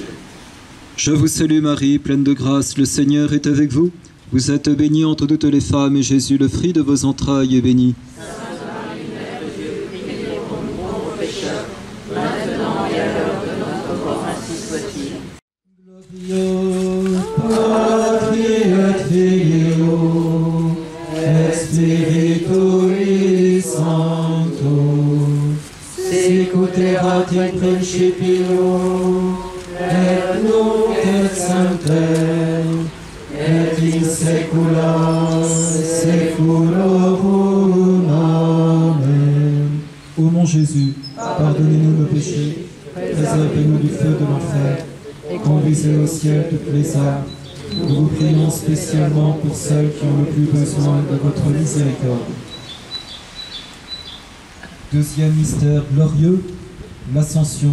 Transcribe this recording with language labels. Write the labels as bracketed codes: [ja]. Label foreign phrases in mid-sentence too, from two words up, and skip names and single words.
[fr] Je vous salue Marie, pleine de grâce, le Seigneur est avec vous. Vous êtes bénie entre toutes les femmes, et Jésus, le fruit de vos entrailles, est béni. Sainte Marie, Mère de Dieu, priez pour nous pauvres pécheurs, maintenant et à l'heure de notre mort, ainsi soit-il. [la] Gloria Patri et Filio et Spiritui Sancto, sicut erat in principio, et nunc et semper, et in saecula saeculorum. Amen. [fr] mon Jésus, pardonnez-nous nos péchés, préservez-nous du feu de l'enfer, et conduisez au ciel toutes les âmes. Nous vous prions spécialement pour celles qui ont le plus besoin de votre miséricorde. Deuxième mystère glorieux, l'Ascension.